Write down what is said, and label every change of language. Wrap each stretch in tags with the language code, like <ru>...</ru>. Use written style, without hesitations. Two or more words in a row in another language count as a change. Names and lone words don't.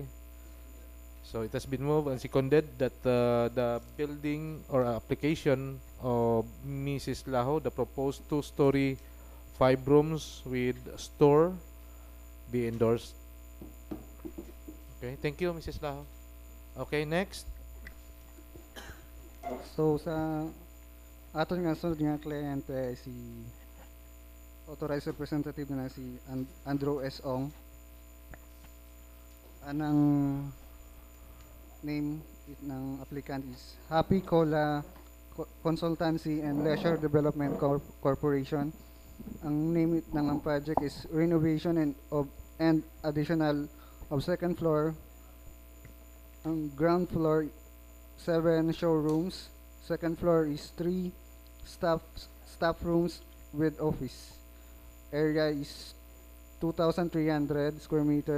<en>So it has been moved and seconded that the building or application of Mrs. Laho, the proposed 2-story 5 rooms with store be endorsed. Okay, thank you, Mrs. Laho. Okay, next.</en> <hil>So sa aton nga sunod nga kliyente ay si</hil> <en>authorized representative</en> <hil>na si Andrew S. Ong.</hil> <en>Anang name ng applicant is Happy Cola Consultancy and Leisure Development Corporation. Ang name ng project is renovation and additional of second floor. Ang ground floor 7 showrooms. Second floor is 3 staff rooms with office. Area is 2,300 square meter.</en>